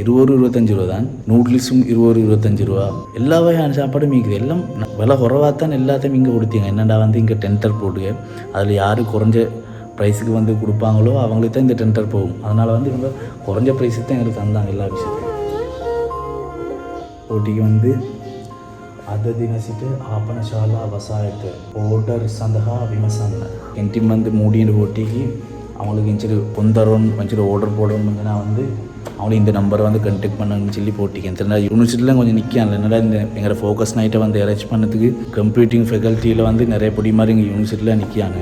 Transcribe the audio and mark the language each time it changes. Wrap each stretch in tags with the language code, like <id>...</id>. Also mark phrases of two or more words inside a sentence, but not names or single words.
<ta>25 ரூபா தான். நூடுல்ஸும் 25 ரூபா. எல்லா வகையான சாப்பாடும் மீக்குது. எல்லாம் விலை குறைவாக தான் எல்லாத்தையும் இங்கே கொடுத்தீங்க. என்னடா வந்து இங்கே டென்டர் போட்டுங்க. அதில் யார் குறைஞ்ச ப்ரைஸுக்கு வந்து கொடுப்பாங்களோ அவங்களுக்கு தான் இந்த டென்டர் போகும். அதனால் வந்து இவங்க குறைஞ்ச ப்ரைஸுக்கு தான் எங்களுக்கு தந்தாங்க எல்லா விஷயத்தையும். போட்டிக்கு வந்து</ta> <si>අද දින සිට ආපනශාලා වසායත ඕඩර් සඳහා විමසන්න.</si> <ta>கேன்டீன் வந்து மூடின போட்டிக்கு அவங்களுக்கு இன்ச்சு கொந்தரோன் வச்சு ஆர்டர் போடணும்னா வந்து அவங்களுக்கு இந்த நம்பரை வந்து கண்டெக்ட் பண்ணணும்னு சொல்லி போட்டிக்கு. எத்தனை யூனிவர்சிட்டியில் கொஞ்சம் நிற்காங்க. என்னடா இந்த எங்களோட</ta> <en>focus night</en> <ta>வந்து அரேஞ்ச் பண்ணதுக்கு</ta> <en>computing faculty</en> <ta>வந்து நிறைய பொடி மாதிரி இங்கே யூனிவர்சிட்டியில் நிற்காங்க.</ta>